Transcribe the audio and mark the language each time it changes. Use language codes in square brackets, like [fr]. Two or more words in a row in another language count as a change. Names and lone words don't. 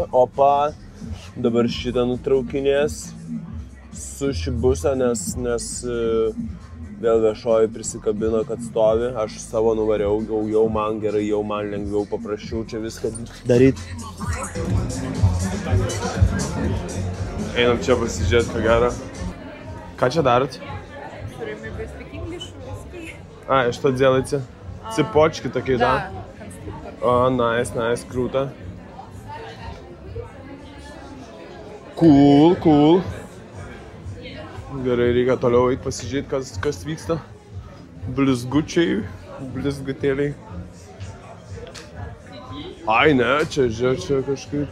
[lt] Opa, dabar šitą nutraukinės su šibusą, nes Vėl viešoji prisikabino, kad stovi, aš savo nuvariau, jau man gerai, jau man lengviau, paprasčiau čia viską daryti. Einam čia pasižiūrėti, ką gero. Ką čia darot? [ru] А, что делаете? Цепочки такие, да? О, nice, круто. Cool. [lt] Gerai, reikia toliau eiti pasižiūrėti, kas vyksta. Blizgutėliai. Ai, ne, čia kažkaip.